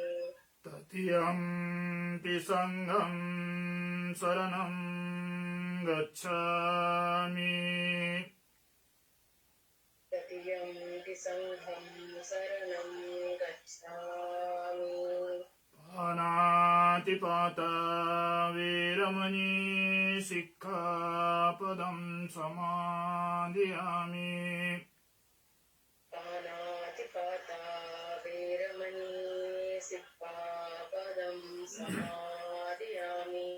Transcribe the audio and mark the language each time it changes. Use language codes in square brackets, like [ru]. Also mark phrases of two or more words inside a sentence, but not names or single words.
[pi] तृतीयंपि संघं शरणं गच्छामि तृतीयंपि संघं शरणं गच्छामि पानातिपाता वीरमणि सिक्खापदं समादयामि पानातिपाता वीरमणि सिक्खापदं समादयामि